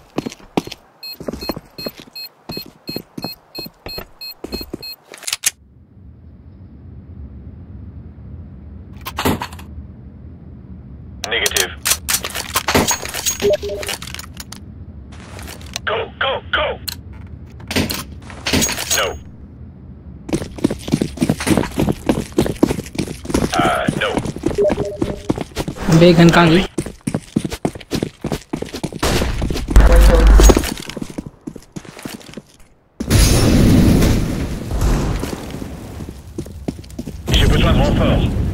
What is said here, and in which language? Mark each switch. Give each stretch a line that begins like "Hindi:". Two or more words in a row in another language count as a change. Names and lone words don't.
English: Negative. Go, go, go! No. No.
Hindi: बे गन कहाँ गई? वही होगी
French: J'ai besoin de renfort.